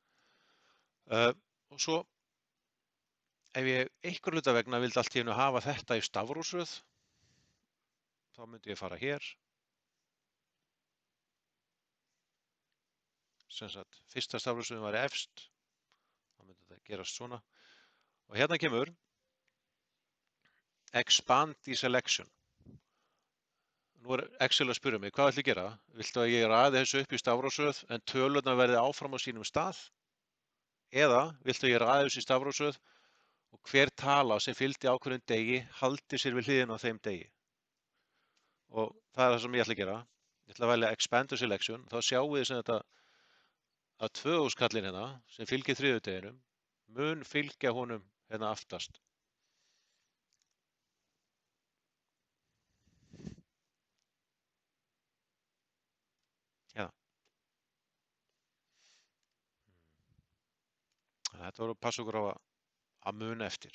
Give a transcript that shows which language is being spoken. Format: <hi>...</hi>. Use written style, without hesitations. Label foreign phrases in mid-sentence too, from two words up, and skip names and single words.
<is>Og svo, ef ég einhver hluta vegna vildi allt í einu hafa þetta í stafrófsröð, þá myndi ég fara hér. Sem sagt, fyrsta stafrófsröðin væri efst, þá myndi þetta gerast svona. Og hérna kemur</is> <en>Expand the selection.</en> <is>Nú er Excel að spyrja mig, hvað ætla ég að gera? Viltu að ég raði þessu upp í stafrófsröð en tölurnar verði áfram á sínum stað? Eða viltu að ég raði þessu í stafrófsröð og hver tala sem fylgdi ákveðnum degi haldi sér við hliðina á þeim degi? Og það er það sem ég ætla að gera. Ég ætla að velja</is> <en>Expand the selection.</en> <is>Þá sjáum við sem þetta að 2000 kallinn hérna sem fylgir þriðjudeginum mun fylgja honum hérna aftast. Þetta voru að passa okkur á að muna eftir.</is>